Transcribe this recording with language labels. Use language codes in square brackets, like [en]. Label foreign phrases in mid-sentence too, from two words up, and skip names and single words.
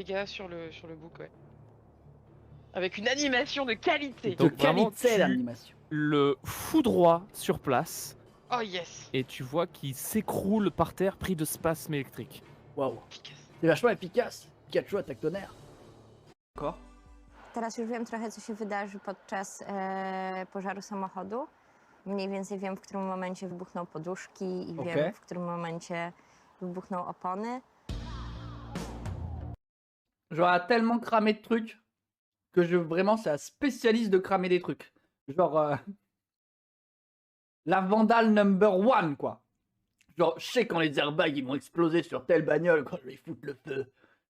[fr] dégâts sur le bouc, ouais. Avec une animation de qualité. De Donc, vraiment, qualité tu- l'animation. Le foudroie sur place. [en] Oh yes. [fr] Et tu vois qu'il s'écroule par terre pris de spasmes électriques. Waouh. Efficace. C'est vachement efficace. Pikachu attaque tonnerre. Encore. [pl] Teraz już wiem trochę, co się wydarzy podczas pożaru samochodu. Mniej więcej wiem, w którym momencie wybuchną poduszki i Okej. wiem, w którym momencie wybuchną opony. [fr] J'aurais tellement cramé de trucs que vraiment c'est un spécialiste de cramer des trucs. Genre la Vandale #1 quoi. Genre je sais quand les airbags ils vont exploser sur telle bagnole quand je vais foutre le feu.